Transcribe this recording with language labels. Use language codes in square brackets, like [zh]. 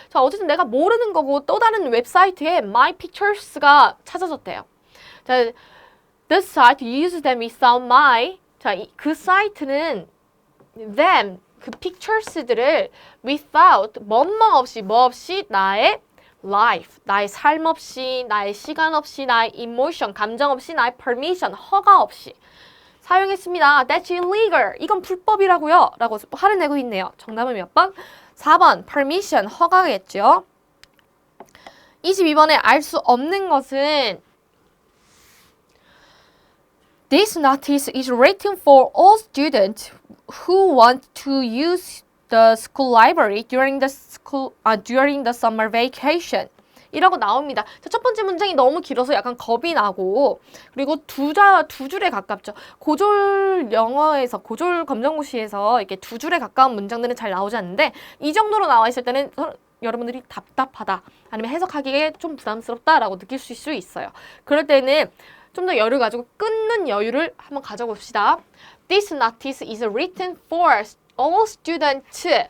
[ko] 자, 어쨌든 내가 모르는 거고 또 다른 웹사이트에 my pictures가 찾아졌대요. [en] 자, the site uses them without my. [ko] 자, 그 사이트는 them 그 pictures들을 without 뭐 없이 나의 life, 나의 삶 없이, 나의 시간 없이, 나의 emotion, 감정 없이, 나의 permission, 허가 없이 사용했습니다. [en] That's illegal. [ko] 이건 불법이라고요. 라고 화를 내고 있네요. 정답은 몇 번? 4번 permission, 허가겠죠. 22번에 알 수 없는 것은 [en] This notice is written for all students who want to use the school library during the summer vacation. [ko] 이라고 나옵니다. 자, 첫 번째 문장이 너무 길어서 약간 겁이 나고 그리고 두 줄에 가깝죠. 고졸 영어에서 고졸 검정고시에서 이렇게 두 줄에 가까운 문장들은 잘 나오지 않는데 이 정도로 나와 있을 때는 여러분들이 답답하다 아니면 해석하기에 좀 부담스럽다라고 느낄 수 있어요. 그럴 때는 좀 더 여유를 가지고 끊는 여유를 한번 가져봅시다. [en] This notice is written for all students.